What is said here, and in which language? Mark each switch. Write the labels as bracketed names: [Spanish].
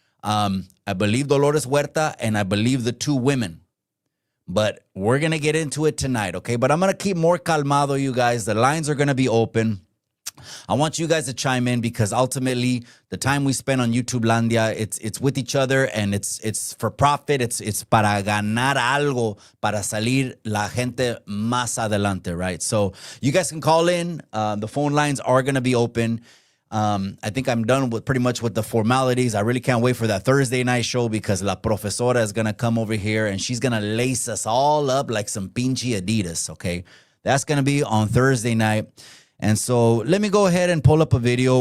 [English] I believe Dolores Huerta and I believe the two women. But we're going to get into it tonight, okay? But I'm going to keep more calmado, you guys. The lines are going to be open. I want you guys to chime in because ultimately the time we spend on YouTube Landia, it's with each other and it's for profit. It's [Spanish] para ganar algo, para salir la gente más adelante, [English] right? So you guys can call in. The phone lines are going to be open. I think I'm done with pretty much with the formalities. I really can't wait for that Thursday night show because La Profesora is going to come over here and she's going to lace us all up like some pinche Adidas, okay? That's going to be on Thursday night. And so let me go ahead and pull up a video.